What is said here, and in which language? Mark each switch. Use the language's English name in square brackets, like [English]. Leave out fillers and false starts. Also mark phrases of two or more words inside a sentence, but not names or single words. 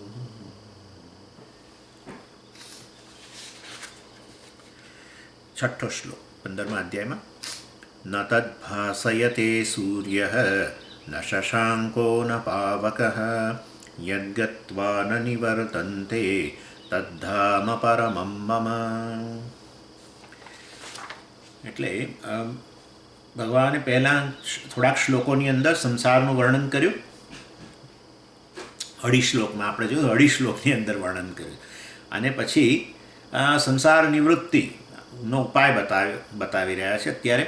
[Gujarati] છઠો શ્લોક 15મા અધ્યાયમાં [Sanskrit] न तद्भासयते सूर्यः न शशाङ्को न पावकः यद्गत्वा न निवर्तन्ते तद्धाम परमं मम. [Gujarati] એટલે ભગવાને પહેલાં થોડાક શ્લોકોની અંદર સંસારનું વર્ણન કર્યું. અઢી શ્લોકમાં આપણે જોયું, અઢી શ્લોકની અંદર વર્ણન કર્યું અને પછી સંસાર નિવૃત્તિનો ઉપાય બતાવી રહ્યા છે અત્યારે.